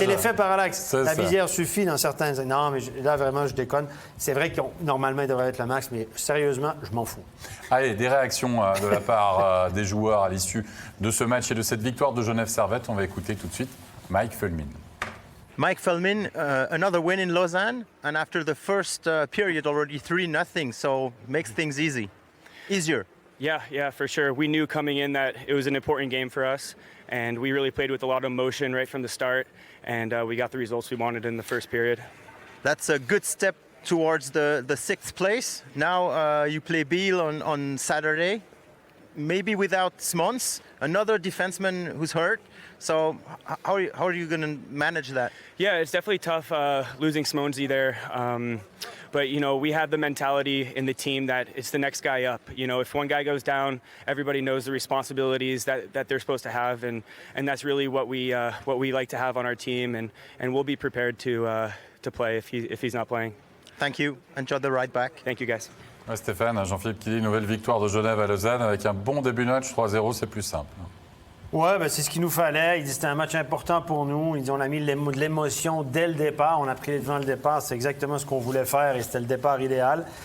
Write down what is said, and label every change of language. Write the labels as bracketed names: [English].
[French] l'effet parallaxe. C'est La ça. visière suffit dans certains. Non, mais là, vraiment, je déconne. C'est vrai que normalement, il devrait être le max, mais sérieusement, je m'en fous. Allez, des réactions de la part des joueurs à l'issue de ce match et de cette victoire de Genève Servette. On va écouter tout de suite Mike Fulmin. [English] Mike Feldman, another win in Lausanne, and after the first period, already 3-0, so makes things easier. Yeah, for sure. We knew coming in that it was an important game for us, and we really played with a lot of emotion right from the start, and we got the results we wanted in the first period. That's a good step towards the 6th place. Now you play Beal on Saturday, maybe without Smons, another defenseman who's hurt. So how are you going to manage that? Yeah, it's definitely tough losing Smonsy there. But, you know, we have the mentality in the team that it's the next guy up. You know, if one guy goes down, everybody knows the responsibilities that they're supposed to have. And that's really what we like to have on our team. And we'll be prepared to play if he's not playing. Thank you. Enjoy the ride back. Thank you, guys. [French] Ouais, Stéphane, Jean-Philippe qui dit nouvelle victoire de Genève à Lausanne avec un bon début de match, 3-0, c'est plus simple. Oui, ben c'est ce qu'il nous fallait. Il dit que c'était un match important pour nous. Il dit on a mis de l'émotion dès le départ. On a pris les devants le départ. C'est exactement ce qu'on voulait faire et c'était le départ idéal.